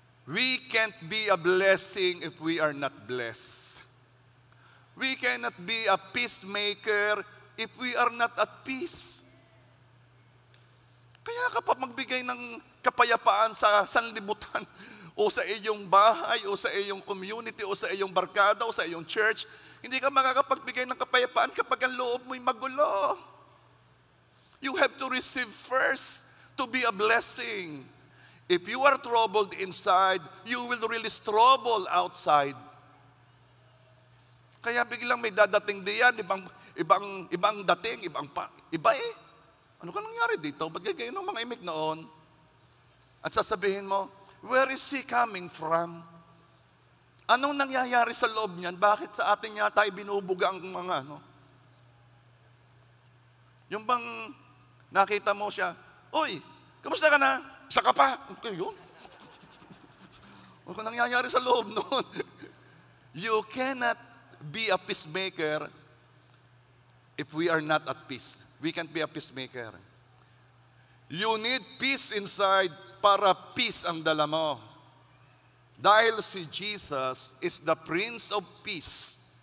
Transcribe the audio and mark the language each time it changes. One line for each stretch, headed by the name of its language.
English: We can't be a blessing if we are not blessed. We cannot be a peacemaker if we are not at peace.
Filipino: Kaya kapag magbigay ng kapayapaan sa sanlibutan o sa iyong bahay o sa iyong community o sa iyong barkada o sa iyong church, Hindi ka makakapagbigay ng kapayapaan kapag ang loob mo'y magulo.
English: You have to receive first to be a blessing. If you are troubled inside, you will release trouble outside.
Filipino: Kaya biglang may dadating diyan, ibang dating, iba eh. Ano ka nangyari dito? Ba't ganyan ng mga imik noon? At sasabihin mo,
English: where is he coming from?
Filipino: Anong nangyayari sa loob niyan? Bakit sa atin yata binubuga ang mga ano? Yung bang nakita mo siya, Oy, kamusta ka na? Isa ka pa. Okay, yun. Ano nangyayari sa loob noon?
English: You cannot be a peacemaker if we are not at peace. We can't be a peacemaker. You need peace inside
Filipino: para peace ang dala mo. Dahil si
English: Jesus is the Prince of Peace.